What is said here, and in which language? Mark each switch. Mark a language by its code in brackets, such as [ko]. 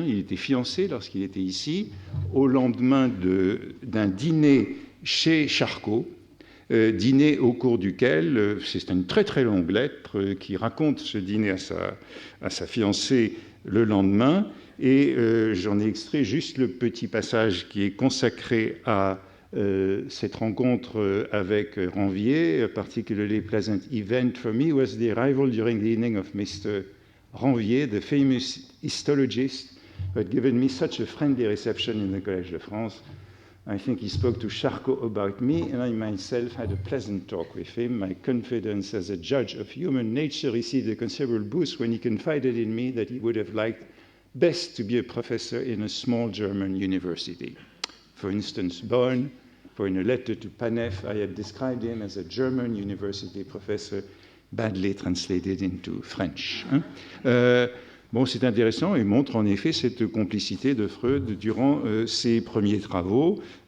[fr] Il était fiancé lorsqu'il était ici, au lendemain d'un dîner chez Charcot, dîner au cours duquel, c'est une très très longue lettre qui raconte ce dîner à sa fiancée le lendemain, et j'en ai extrait juste le petit passage qui est consacré à cette rencontre avec Ranvier. [en] A particularly pleasant event for me was the arrival during the evening of Mr. Ranvier, the famous histologist who had given me such a friendly reception in the Collège de France. I think he spoke to Charcot about me, and I myself had a pleasant talk with him. My confidence as a judge of human nature received a considerable boost when he confided in me that he would have liked best to be a professor in a small German university. For instance, Bonn, for in a letter to Panef, I had described him as a German university professor, badly translated into French. [fr] Bon, c'est intéressant et montre en effet cette complicité de Freud durant ses premiers travaux.